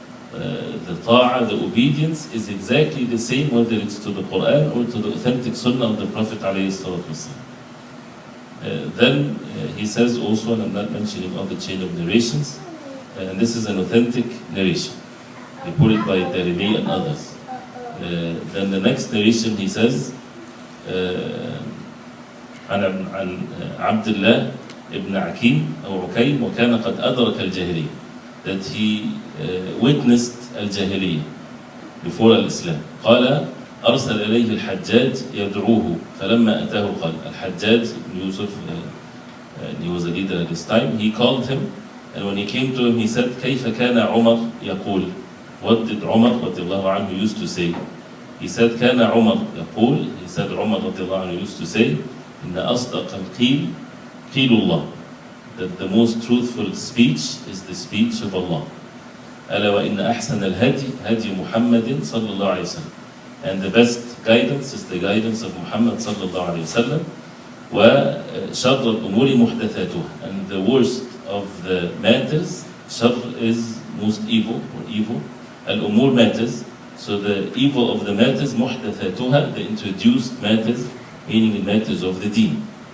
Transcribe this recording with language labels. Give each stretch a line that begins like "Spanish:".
English: The ta'ah, the obedience is exactly the same whether it's to the Quran or to the authentic Sunnah of the Prophet alayhi salatu wasallam. Then he says also, and I'm not mentioning all the chain of narrations, and this is an authentic narration, reported by Darimi and others. Then the next narration he says,
Arabic: عن عبد الله ابن عكيم أو عكيم وكان قد أدرك الجاهلية,
English: that he witnessed
Arabic: الجاهلية before الإسلام. قال أرسل إليه الحجاج يدعوه فلما أتاه قال,
English: الحجاج ibn Yusuf, he was a leader at this time, he called him, and when he came to him he said
Arabic: كيف كان عمر يقول,
English: what did Umar رضي الله عنه used to say? He said
Arabic: كان عمر يقول,
English: he said Umar رضي الله عنه used to say
Arabic: إن أصدق القيل قيل الله,
English: that the most truthful speech is the speech of Allah.
Arabic: ألا وإن أحسن الهدي هدي محمد صلى الله عليه وسلم,
English: and the best guidance is the guidance of Muhammad
Arabic: صلى الله عليه وسلم. وشر الأمور محدثاتها,
English: and the worst of the matters, شر is most evil or evil, الأمور matters, so the evil of the matters محدثاتها, the introduced matters, meaning the matters of the deen.